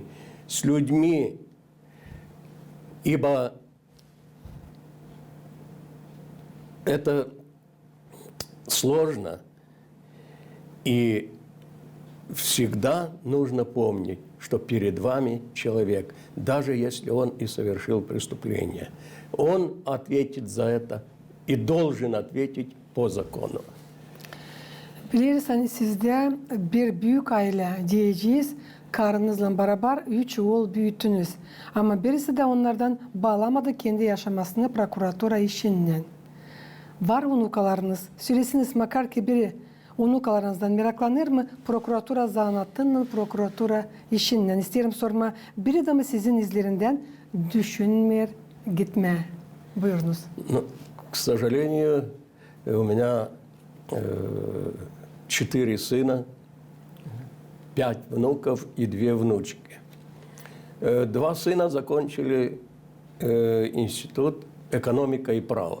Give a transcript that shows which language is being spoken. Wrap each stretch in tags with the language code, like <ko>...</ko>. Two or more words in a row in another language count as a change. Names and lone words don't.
<ru>С людьми, ибо это сложно, и всегда нужно помнить, что перед вами человек, даже если он и совершил преступление. Он ответит за это и должен ответить по закону.</ru> <gag>Biliriz hani sizde bir büyük aile diyeceğiz. Karınızla beraber 3 oğul büyüttünüz. Ama birisi de onlardan bağlamadı kendi yaşamasını prokuratura işinden. Var unukalarınız. Söylesiniz makar ki biri unukalarınızdan meraklanır mı? Prokuratura zanaatının prokuratura işinden. İsterim sorma. Biri de mi sizin izlerinden düşünmür, gitme? Buyurunuz.</gag> <ru>Ну, к сожалению, у меня 4 сына, 5 внуков и 2 внучки. 2 сына закончили институт экономика и права.</ru>